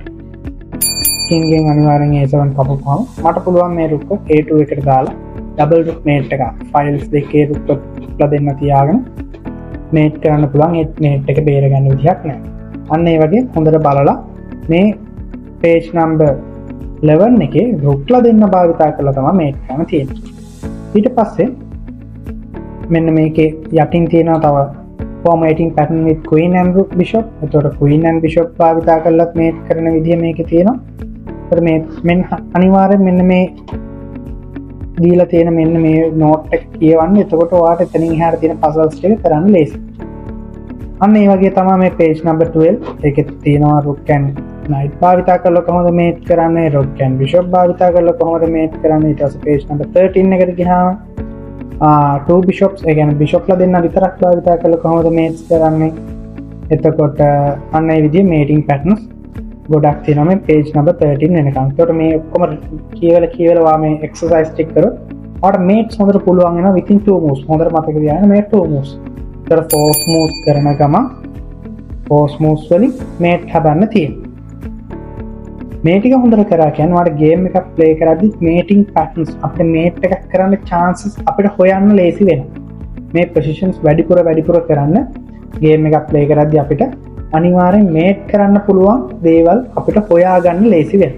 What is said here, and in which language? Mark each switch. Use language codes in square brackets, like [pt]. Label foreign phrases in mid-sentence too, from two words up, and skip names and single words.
[si] king එකෙන් අනිවාර්යෙන් a7 කපපුවාම මට පුළුවන් මේ rook a2 එකට දාලා [en] double rook mate [si] එක files දෙකේ rook දෙන්න තියාගෙන මේට් කරන්න පුළුවන්. ඒ මේට් එක බේර ගන්න විදිහක් නැහැ. අන්න ඒ වගේ හොඳට බලලා මේ [en] page number 11 [si] එකේ රුක්ලා දෙන්න භාවිතා කරලා තමයි මේට් කරන්න තියෙන්නේ. ඊට පස්සේ මෙන්න මේකේ යටින් තියෙනවා තව [en] formatting pattern with queen and bishop. [si] එතකොට [en] queen and bishop [si] භාවිතා කරලත් මේට් කරන විදිය මේකේ තියෙනවා. එතකොට මේ මෙන්න අනිවාර්යෙන් මෙන්න මේ දීලා තියෙන මෙන්න මේ නෝට් එක කියවන්න. එතකොට ඔයාලට එතනින් එහාට තියෙන puzzles ටික කරන්න ලේසියි. අන්න ඒ වගේ තමයි මේ [en] page number 12 [si] එකේ තියෙනවා [en] rook and knight [si] භාවිතා කරලා කොහොමද මේට් කරන්නේ, [en] rook and bishop [si] භාවිතා කරලා කොහොමද මේට් කරන්නේ. ඊට පස්සේ [en] page number 13 [si] එකට ගියාම [en] two bishops [si] ඒ කියන්නේ bishop ලා දෙන්න විතරක් භාවිතා කරලා කොහොමද මේට්ස් කරන්නේ. එතකොට අන්න ඒ විදිහේ [en] mating patterns [si] ගොඩක් තියෙනවා මේ [en] page number 13 [si] වෙනකන්. ඒකට මේ ඔක්කොම කියවලා මේ exercise ටික කරොත් ඔයාලට mates හොඳට පුළුවන් වෙනවා [en] within 2 moves. [si] හොඳට මතක තියාගන්න මේ 2 moves. ඒතර [en] force moves [si] කරන ගමන් [en] force moves [si] වලින් mate හදන්න තියෙනවා. මේ ටික හොඳට කරා කියන්නේ ඔයාලට game එකක් play කරද්දි [en] mating patterns [si] අපිට mate එකක් කරන්න chances අපිට හොයන්න ලේසි වෙනවා. මේ positions වැඩිපුර කරන්න game එකක් play කරද්දි අපිට අනිවාර්යෙන් මේට් කරන්න පුළුවන් දේවල් අපිට හොයාගන්න ලේසි වෙනවා.